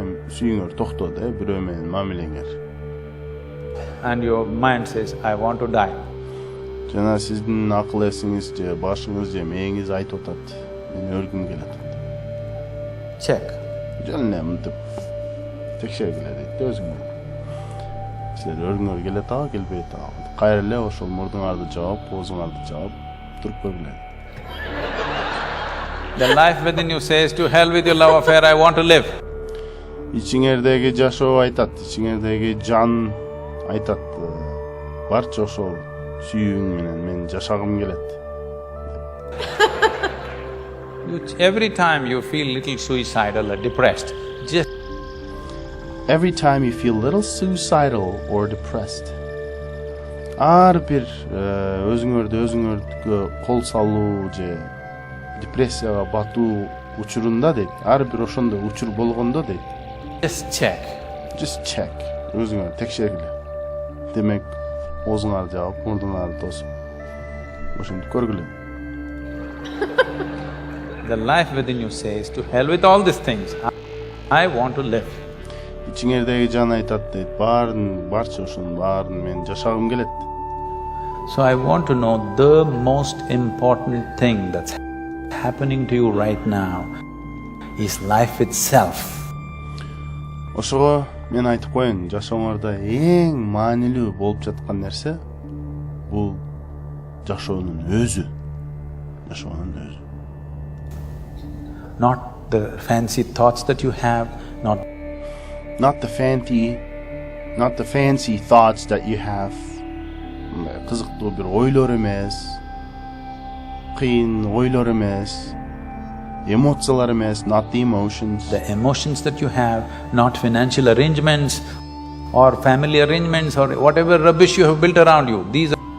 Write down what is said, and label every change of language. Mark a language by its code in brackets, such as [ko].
[ky] Сүйүүңөр токтоду, бирөө менен мамилеңер. [en] And your mind says, I want to die. [ky] Жана сиздин акыл эсиңиз же башыңыз же мээңиз айтып атат. Мен өлгүм келет. Check. Жөн эле мынтип текшергиле дейт өзүңөр. Силер өлгүңөр келет ага, келбейт ага. Кайра эле ошол мурдуңарды жаап, оозуңарды жаап туруп көргүлө. [en] The life within you says, to hell with your love affair, I want to live. [ky] Ичиңердеги жашоо айтат, ичиңердеги жан айтат. Барча ошол сүйүүң менен мен жашагым келет. [en] Every time you feel little suicidal or depressed, just Every time you feel little suicidal or depressed, [ky] ар бир өзүңөрдү өзүңөргө кол салуу же депрессияга батуу учурунда дейт, ар бир ошондой учур болгондо дейт. [en] Just check. [ky] Өзүңөр текшергиле. Демек, оозуңарды жаап, мурдуңарды тосуп, ошентип көргүлө. [en] The life within you says, to hell with all these things. I want to live. [ky] İçiңердеги жан айтат дейт, барча ошонун баарын мен жашагым келет. [en] So I want to know the most important thing that's happening to you right now is life itself. [ky] Ошого мен айтып коеюн, жашооңордо эң маанилүү болуп жаткан нерсе бул жашоонун өзү. [en] Not the fancy thoughts that you have, not the fancy thoughts that you have. [ky] Кызыктуу бир ойлор эмес, кыйын ойлор эмес, эмоциялар эмес, [en] not the emotions. The emotions that you have, not financial arrangements or family arrangements or whatever rubbish you have built around you, these are…